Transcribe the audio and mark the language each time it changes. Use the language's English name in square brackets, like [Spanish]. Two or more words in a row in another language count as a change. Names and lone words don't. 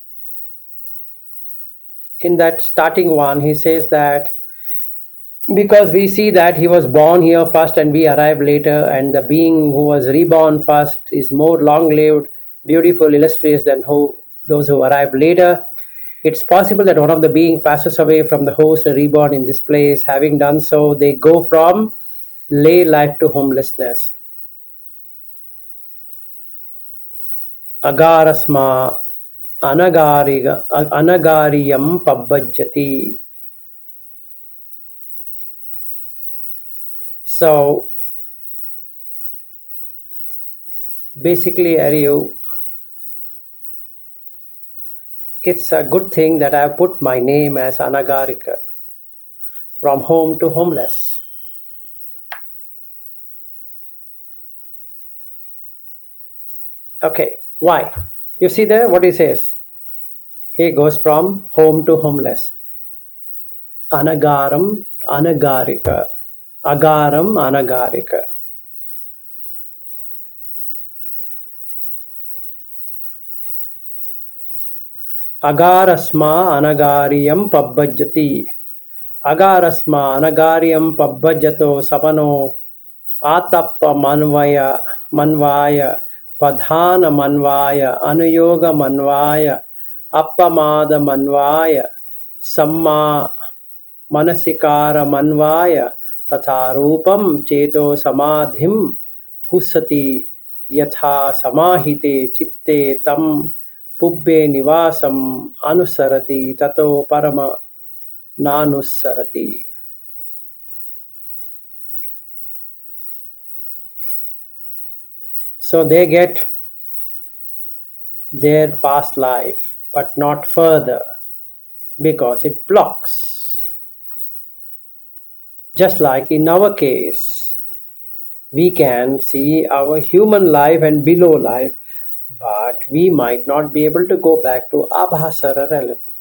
[English] In that starting one, he says that because we see that he was born here first and we arrive later, and the being who was reborn first is more long-lived, beautiful, illustrious than those who arrive later. It's possible that one of the being passes away from the host and reborn in this place. Having done so, they go from lay life to homelessness. [Pali] Agarasma anagariyam pabbajjati. [English] So basically, Ariu, it's a good thing that I put my name as Anagarika, from home to homeless. Okay, why? You see there what he says? He goes from home to homeless. [Pali] Anagaram, anagarika. Agaram, anagarika. Agarasma anagariyam pabbajati. Agarasma anagariyam pabbajjato samano atappa manvaya padhana manvaya anuyoga manvaya appamada manvaya samma manasikara manvaya tatharupam cheto samadhim pusati yatha samahite chitte tam pubbe nivasam anusarati tato parama nanusarati. [English] So they get their past life, but not further, because it blocks. Just like in our case, we can see our human life and below life, but we might not be able to go back to Abhasara realm.